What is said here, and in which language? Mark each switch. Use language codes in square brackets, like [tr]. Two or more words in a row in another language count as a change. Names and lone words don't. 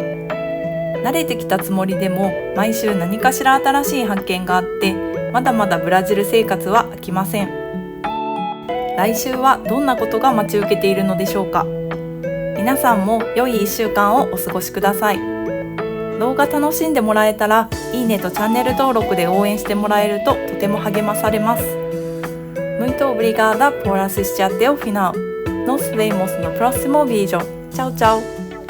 [ja] 慣れてきたつもりでも毎週何かしら新しい発見があって、まだまだブラジル生活は飽きません。来週はどんなことが待ち受けているのでしょうか。皆さんも良い1週間をお過ごしください。動画楽しんでもらえたらいいねとチャンネル登録で応援してもらえるととても励まされます。 [pt] Muito obrigada por assistir até o final. Nos vemos no próximo vídeo. Tchau, tchau!